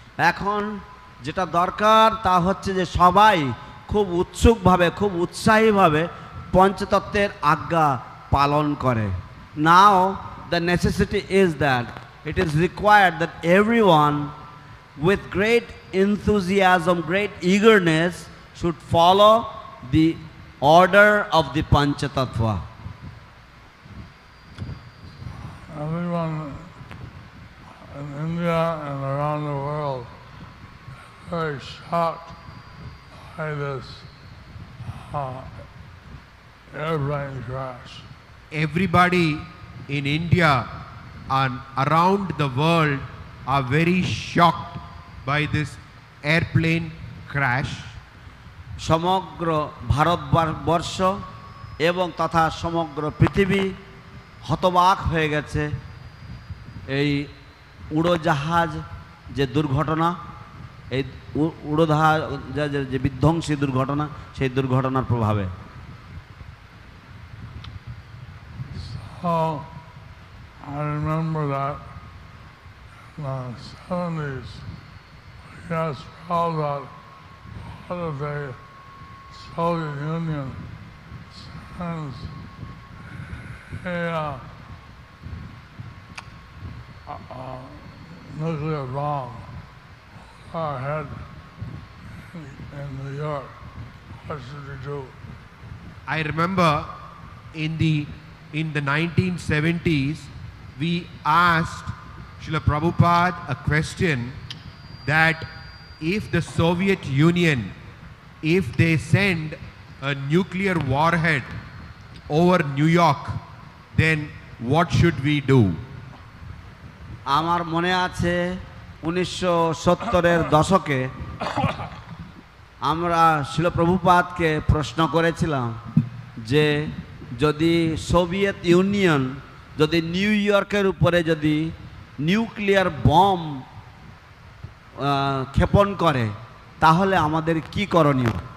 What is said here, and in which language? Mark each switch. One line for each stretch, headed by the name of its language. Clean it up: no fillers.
Bangla: এখন যেটা দরকার তা হচ্ছে যে সবাই খুব উৎসুকভাবে খুব উৎসাহীভাবে পঞ্চতত্ত্বের আজ্ঞা পালন করে।
English: Now the necessity is that it is required that everyone with great enthusiasm, great eagerness should follow the order of the Panchatattva. Everyone in India and around the world is very shocked by this airplane crash. Everybody in India and around the world are very shocked by this airplane crash.
Bangla: সমগ্র ভারতবর্ষ এবং তথা সমগ্র পৃথিবী হতবাক হয়ে গেছে এই উড়োজাহাজ যে দুর্ঘটনা, এই উড়োজাহাজের যে বিধ্বংসী দুর্ঘটনা, সেই দুর্ঘটনার প্রভাবে।
English: So I remember that in the 70s, we asked Prabhupada, what if the Soviet Union sends a nuclear bomb over our head in New York? What should we do? I remember in the 1970s, we asked Srila Prabhupada a question that if the Soviet Union, if they send a nuclear warhead over New York, then what should we do?
Bangla: আমার মনে আছে 1970-এর দশকে আমরা শিল প্রভুপাদকে প্রশ্ন করেছিলাম যে যদি সোভিয়েত ইউনিয়ন যদি নিউ ইয়র্কের উপরে যদি নিউক্লিয়ার বম ক্ষেপণ করে তাহলে আমাদের কি করণীয়?